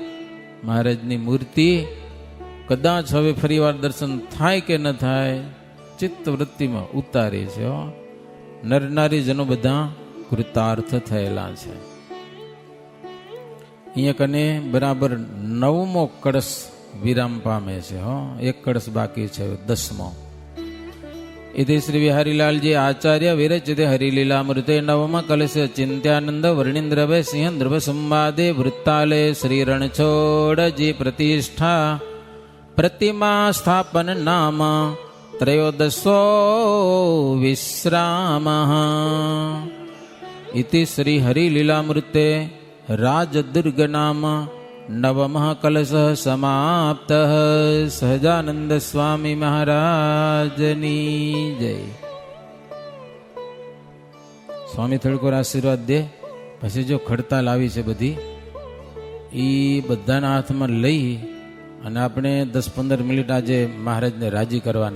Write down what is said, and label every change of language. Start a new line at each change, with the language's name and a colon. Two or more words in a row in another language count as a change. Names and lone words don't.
Gujarati: મહારાજની મૂર્તિ કદાચ હવે ફરી વાર દર્શન થાય કે ન થાય, ચિત્ત વૃત્તિમાં ઉતારે છે. નર નારી જનો બધા કૃતાર્થ થયેલા છે. અહીંયા કને બરાબર 9મો કળશ વિરામ પામે છે. એક કળશ બાકી છે, 10મો.
Sanskrit: इति श्री विहारीलालजी आचार्य विरचिते हरिलीलामृते नवम कलश चिंत्यानंद वर्णिंद्रभय सिंह ध्रुव संवादे वृत्ताले श्री रणछोड़ जी प्रतिष्ठा प्रतिमा स्थापन नाम त्रयोदशो विश्राम. इति श्री हरिलीलामृते राजदुर्ग नाम नवमः कलश समाप्त.
Gujarati: સહજાનંદ સ્વામી મહારાજની જય. સ્વામી થોડીક વાર આશીર્વાદ દે. પછી જો ખડતાલ આવી છે બધી, એ બધાના હાથમાં લઈ અને આપણે 10-15 મિનિટ આજે મહારાજને રાજી કરવાના છે.